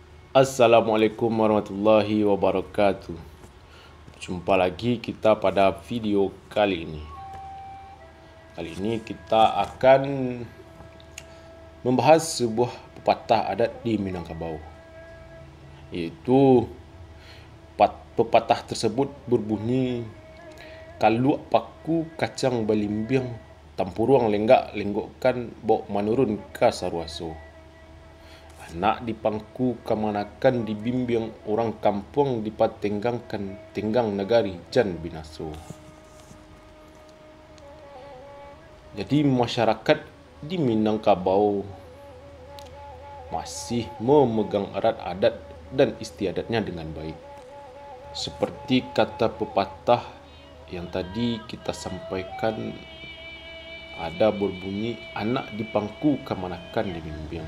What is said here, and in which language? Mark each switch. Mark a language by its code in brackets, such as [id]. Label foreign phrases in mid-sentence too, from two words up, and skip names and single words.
[ar] السلام عليكم ورحمة الله وبركاته. [id] Jumpa lagi kita pada video kali ini. Kali ini kita akan membahas sebuah pepatah adat di Minangkabau. Yaitu pepatah tersebut berbunyi, [min] "Kaluak paku kacang balimbiang, tampuruang lenggak lenggokkan bau manurun ka sarwaso. Anak dipangku kamanakan dibimbing orang kampung dipatenggangkan tenggang negari jan binaso." [id] Jadi masyarakat di Minangkabau masih memegang erat adat dan istiadatnya dengan baik. Seperti kata pepatah yang tadi kita sampaikan, ada berbunyi, [min] anak dipangku kamanakan dibimbing.